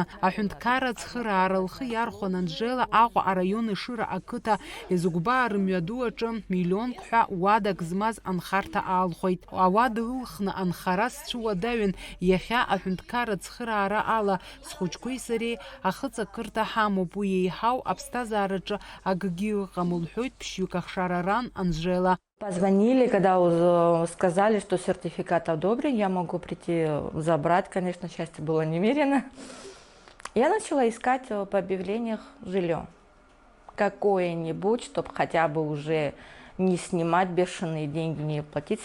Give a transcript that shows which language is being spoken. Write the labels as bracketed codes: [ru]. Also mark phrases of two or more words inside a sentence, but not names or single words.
[ab] Аҳәынҭқарра ацхыраара лхы иархәон Анжела Аҟәа араион Ешыра ақыҭа Езыгәбаа рымҩаду аҿы миллионк ҳәа уадак змаз анхарҭа аалхәеит. Ауада ылхны анхара сцәуадаҩын. Иахьа аҳәынҭқарра ацхыраара ала схәыҷқәеи сареи ахыҵакырҭа ҳамоуп. Уи еиҳау аԥсҭазаараҿы акгьы ыҟам лҳәоит ԥшьҩык ахшараран Анжела. [ru] Позвонили, когда сказали, что сертификат одобрен, я могу прийти забрать. Конечно, счастье было немерено. Я начала искать по объявлениях жилье. Какое-нибудь, чтобы хотя бы уже не снимать бешеные деньги, не платить.